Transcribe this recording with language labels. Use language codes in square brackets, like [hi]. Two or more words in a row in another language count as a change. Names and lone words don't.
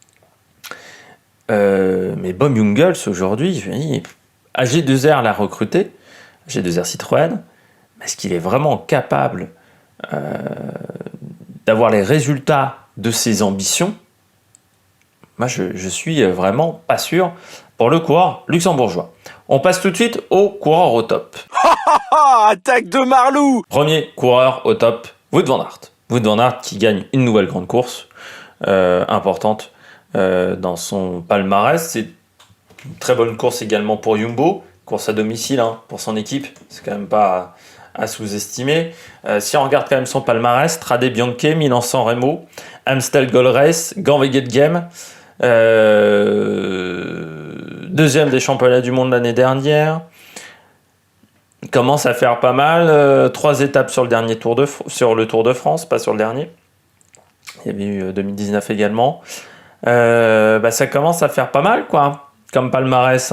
[fr] Mais Bob Jungels aujourd'hui, AG2R l'a recruté, AG2R Citroën, est-ce qu'il est vraiment capable d'avoir les résultats de ses ambitions, moi je suis vraiment pas sûr pour le coureur luxembourgeois. On passe tout de suite au coureur au top. Attaque de Marlou! Premier coureur au top, Wout van Aert. Wout van Aert qui gagne une nouvelle grande course importante dans son palmarès. C'est une très bonne course également pour Jumbo, course à domicile pour son équipe, c'est quand même pas à sous-estimer. Si on regarde quand même son palmarès, Strade Bianche, Milan-San Remo, Amstel Gold Race, Ganveged Game, deuxième des championnats du monde l'année dernière. Il commence à faire pas mal, 3 étapes sur le Tour de France, pas sur le dernier. Il y avait eu 2019 également. Ça commence à faire pas mal, quoi, comme palmarès.